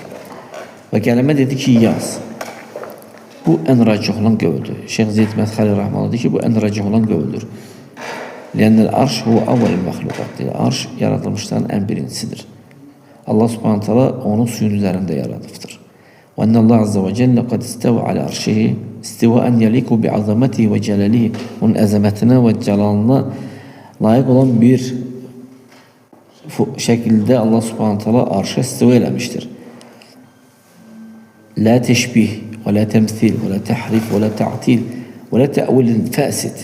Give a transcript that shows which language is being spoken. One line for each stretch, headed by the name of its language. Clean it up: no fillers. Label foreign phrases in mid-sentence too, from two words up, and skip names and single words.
Azerbaijani: Və qələmə dedi ki, yaz. Bu ən racih olan qövüldür. Şeyx Zeyd Mədxəli Rəhmanlı deyir ki, bu ən racih olan qövüldür.
Arabic: لأن العرش هو أول المخلوقات.
Azerbaijani: Arş yaradılmışların ən birincisidir.
Arabic: الله سبحانه تعالى
Azerbaijani: onu suyun üzərində yaradıbdır.
Arabic: وأن الله عز وجل قد استوى على عرشه استواء يليق بعظمته وجلاله.
Azerbaijani: Onun əzəmətinə və cəlalına layiq olan bir şəkildə
Arabic: الله سبحانه تعالى
Azerbaijani: arşa istiva eləmişdir.
Arabic: لا تشبيه و لا تمثيل و لا تحريف و لا تعطيل و لا تأويل فاسد.